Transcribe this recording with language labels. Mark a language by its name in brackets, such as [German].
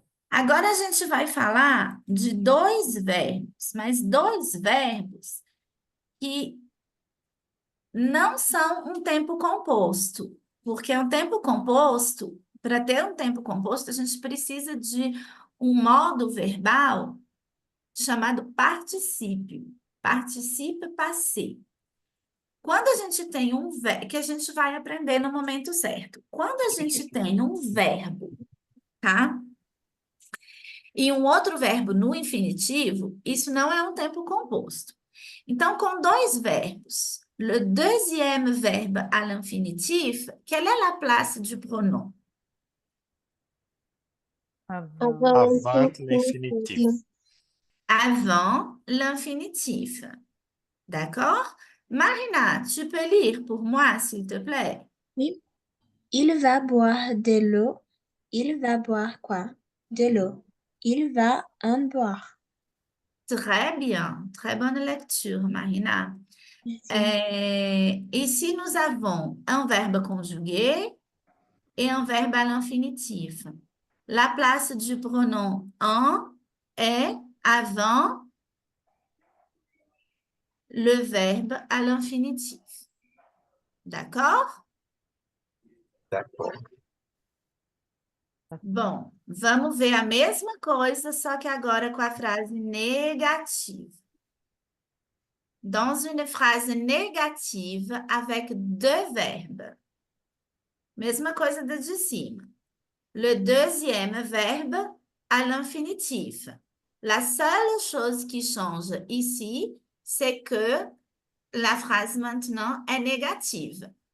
[Portuguese] Agora a gente vai falar de dois verbos, mas dois verbos que não são um tempo composto, porque um tempo composto, para ter um tempo composto, a gente precisa de um modo verbal chamado particípio, [French] participe passé. [Portuguese] Quando a gente tem um verbo, que a gente vai aprender no momento certo. Quando a gente tem um verbo, tá? E um outro verbo no infinitivo, isso não é um tempo composto. Então, com dois verbos, [French] le deuxième verbe à l'infinitif, quelle est la place du pronom? Avant. Avant l'infinitif. Avant l'infinitif. D'accord? Marina, tu peux lire pour moi, s'il te plaît? Oui. Il va boire de l'eau. Il va boire quoi? De l'eau. Il va en boire. Très bien, très bonne lecture, Marina. Merci. Ici, nous avons un verbe conjugué et un verbe à l'infinitif. La place du pronom en est avant le verbe à l'infinitif. D'accord? D'accord. [Portuguese] Bom, vamos ver a mesma coisa, só que agora com a frase negativa. [French] Dans une phrase négative avec deux verbes. [Portuguese] Mesma coisa da de cima. [French] Le deuxième verbe à l'infinitif. La seule chose qui change ici, c'est que la phrase maintenant est négative.